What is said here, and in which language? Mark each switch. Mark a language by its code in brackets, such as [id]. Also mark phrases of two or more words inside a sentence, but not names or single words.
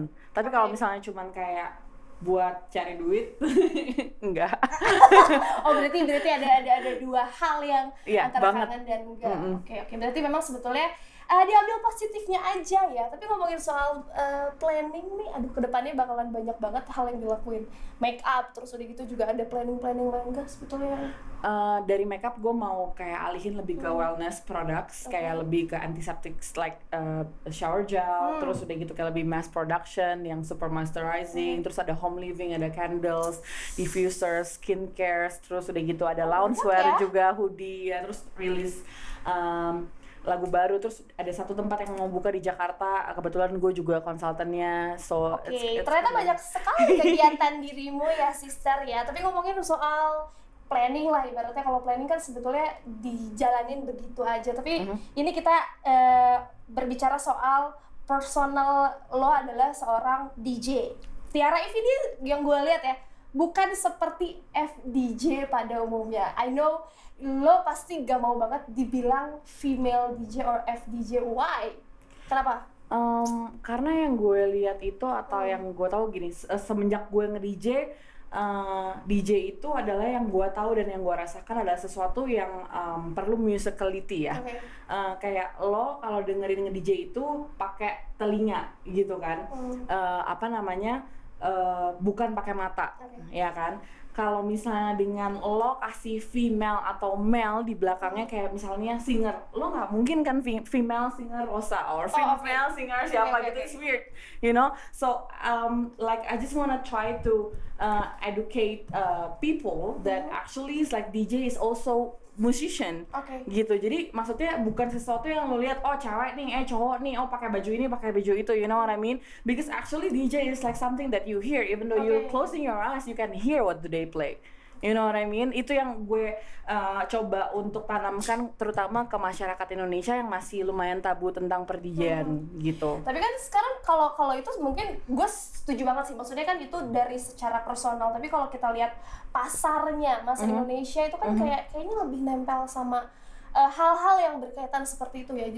[id] Tapi kalau misalnya cuman kayak buat cari duit, enggak. Berarti ada dua hal yang antara banget. Kangen dan enggak. Oke. Berarti memang sebetulnya diambil positifnya aja ya. Tapi ngomongin soal planning nih, kedepannya bakalan banyak banget hal yang dilakuin. Make up, terus udah gitu juga ada planning lain gak sebetulnya? Dari makeup gue mau kayak alihin lebih ke [en] wellness products, [id] kayak lebih ke [en] antiseptics like shower gel, [id] terus udah gitu kayak lebih [en] mass production [id] yang [en] super moisturizing, [id] terus ada [en] home living, [id] ada [en] candles, diffusers, skincare, [id] terus udah gitu ada loungewear juga, hoodie ya, terus rilis lagu baru. Terus ada satu tempat yang mau buka di Jakarta, kebetulan gue juga konsultannya. So ternyata banyak sekali kegiatan dirimu ya sister ya. Tapi ngomongin soal planning lah, ibaratnya kalau planning kan sebetulnya dijalanin begitu aja. Tapi ini kita berbicara soal personal lo adalah seorang DJ. Tiara Eve ini yang gue lihat ya, bukan seperti FDJ pada umumnya. [en] I know [id] lo pasti gak mau banget dibilang [en] female DJ or FDJ. Why? [id] Kenapa? Karena yang gue lihat itu atau yang gue tahu gini, semenjak gue nge-DJ, DJ itu adalah yang gue tahu dan yang gue rasakan adalah sesuatu yang perlu musicality ya. Kayak lo kalau dengerin nge-DJ itu pakai telinga gitu kan, bukan pakai mata, ya kan? Kalau misalnya dengan lo kasih female atau male di belakangnya kayak misalnya singer, lo nggak mungkin kan [en] female singer Rosa or female singer [id] siapa gitu, [en] it's weird, you know. So like I just wanna try to educate people that actually is like DJ is also musician, [id] gitu. Jadi maksudnya bukan sesuatu yang lo lihat cewek nih, cowok nih, pakai baju ini, pakai baju itu, [en] you know what I mean? Because actually DJ is like something that you hear, even though you're closing your eyes, you can hear what do they play. You know what I mean? [id] Itu yang gue coba untuk tanamkan terutama ke masyarakat Indonesia yang masih lumayan tabu tentang per-DJ-an gitu. Tapi kan sekarang kalau itu mungkin gue setuju banget sih. Maksudnya kan itu dari secara personal. Tapi kalau kita lihat pasarnya Indonesia itu kan kayaknya lebih nempel sama hal-hal yang berkaitan seperti itu ya.